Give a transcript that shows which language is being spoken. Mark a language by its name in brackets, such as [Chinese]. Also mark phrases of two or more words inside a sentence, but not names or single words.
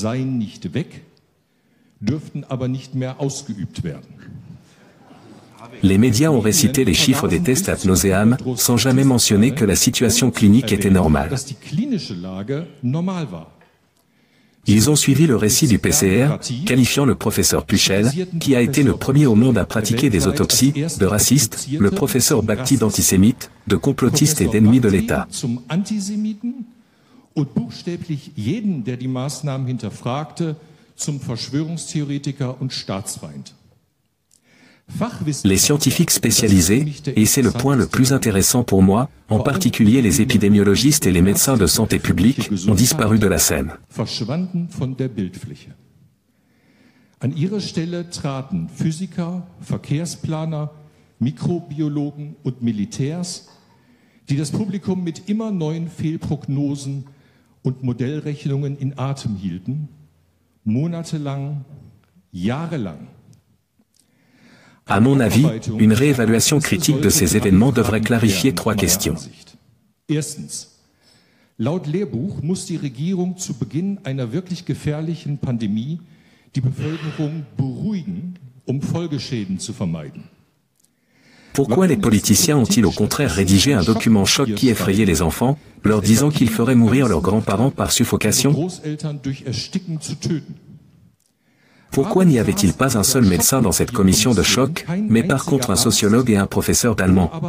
[French] Les médias ont récité les chiffres des tests ad nauseam, sans jamais mentionner que la situation clinique était normale. Ils ont suivi le récit du PCR, qualifiant le professeur Puchel, qui a été le premier au monde à pratiquer des autopsies, de raciste, le professeur Bhakti d'antisémite, de complotiste et d'ennemi de l'État. [German] Und buchstäblich jeden, der die Maßnahmen hinterfragte, zum Verschwörungstheoretiker und Staatsfeind. [French] Les scientifiques spécialisés, et c'est le point le plus intéressant pour moi, en particulier les épidémiologistes et les médecins de santé publique, ont disparu de la scène. [German] Verschwanden von der Bildfläche. An ihre Stelle traten Physiker, Verkehrsplaner, Mikrobiologen und Militärs, die das Publikum mit immer neuen Fehlprognosen und Modellrechnungen in Atem hielten, monatelang, jahrelang. [French] À mon avis, une réévaluation critique de ces événements devrait clarifier 3 questions. [German] Erstens. Laut Lehrbuch muss die Regierung zu Beginn einer wirklich gefährlichen Pandemie die Bevölkerung beruhigen, Folgeschäden zu vermeiden. [French] Pourquoi les politiciens ont-ils au contraire rédigé un document choc qui effrayait les enfants, leur disant qu'ils feraient mourir leurs grands-parents par suffocation? Pourquoi n'y avait-il pas un seul médecin dans cette commission de choc, mais par contre un sociologue et un professeur d'allemand?